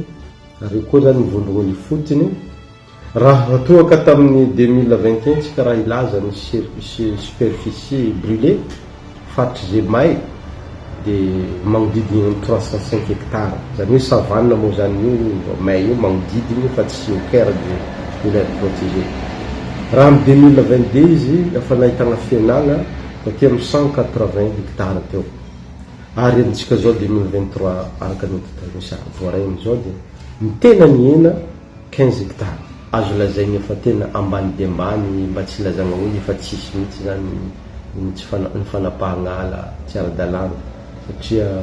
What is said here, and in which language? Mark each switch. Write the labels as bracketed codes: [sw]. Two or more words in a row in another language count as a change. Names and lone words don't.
[mg] Ary koa zany mivondrogny fotony. Raha toaka tamin'ny 2021 tsika raha ilaza ny [fr] superficie brûlée [mg] faritry zay may de magnodidiny 305 hectares. Zany hoe savane moa zany io may io magnodidiny fa tsy [fr] au cœur de l'aire protégée. [mg] Raha amin'ny 2022 izy efa nahitana fianana aty amin'ny 180 hectares teo. Ary antsika zao 2023 araka ny misy voaray amizao de ny tena niena 15 hectares. Azo lazaigny efa tena ambany de ambany mba tsy lazagna hoe efa tsisy mihitsy zany ny fanapahagna ala tsy ara-dalàna satria